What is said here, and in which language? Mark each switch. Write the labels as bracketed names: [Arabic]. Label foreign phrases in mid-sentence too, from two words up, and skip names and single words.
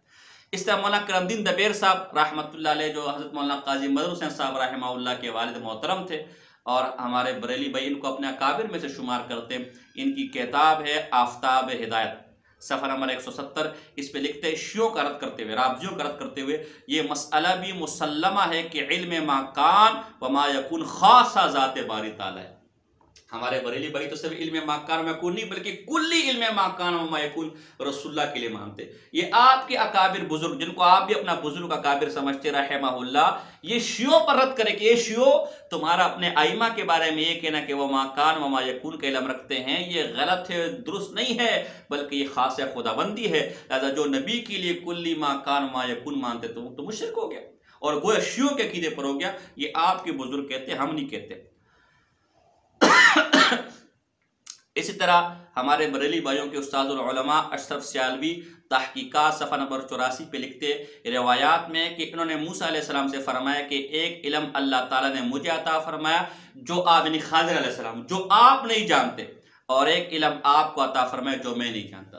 [Urdu] اس طرح مولانا کرم الدین دبیر صاحب [Arabic] رحمۃ اللہ علیہ، [Urdu] جو حضرت مولانا قاضی مظہر حسین صاحب [Arabic] رحمہ اللہ [Urdu] کے والد محترم تھے اور ہمارے بریلی بھائی ان کو اپنے اکابر میں سے شمار کرتے ہیں، ان کی کتاب ہے آفتاب ہدایت، صفحہ نمبر 170، اس پہ لکھتے ہیں شیعوں کا رد کرتے ہوئے، رافضیوں کا رد کرتے ہوئے، یہ مسئلہ بھی مسلمہ ہے کہ [Arabic] علم ما کان و ما یکون [Urdu] خاصہ ذات باری تعالیٰ ہے۔ ہمارے بریلی بھائی تو صرف [Arabic] علم ما کان و ما یکون [Urdu] نہیں بلکہ کلی [Arabic] علم ما کان و ما یکون [Urdu] رسول اللہ کے لیے مانتے۔ یہ آپ کے اکابر بزرگ، جن کو آپ بھی اپنا بزرگ اکابر سمجھتے [Arabic] رحمہ اللہ، [Urdu] یہ شیعوں پر رد کرے کہ یہ شیعوں تمہارا اپنے ائمہ کے بارے میں یہ کہنا کہ وہ [Arabic] ما کان و ما یکون [Urdu] کا علم رکھتے ہیں، یہ غلط ہے، درست نہیں ہے، بلکہ یہ خاص خداوندی ہے۔ لہذا جو نبی کے لیے کلی [Arabic] ما کان و ما یکون [Urdu] مانتے تو مشرک ہو گیا اور گویا شیعوں کے عقیدے پر ہو گیا۔ یہ آپ کے بزرگ کہتے، ہم نہیں کہتے۔ اسی طرح ہمارے بریلی بھائیوں کے استاد العلماء اشرف سیالوی تحقیقات صفحہ نمبر 84 پہ لکھتے روایات میں کہ انہوں نے موسیٰ [Arabic] علیہ السلام [Urdu] سے فرمایا کہ ایک علم اللہ تعالیٰ نے مجھے عطا فرمایا جو آپ، یعنی خضر [Arabic] علیہ السلام، [Urdu] جو آپ نہیں جانتے، اور ایک علم آپ کو عطا فرمایا جو میں نہیں جانتا۔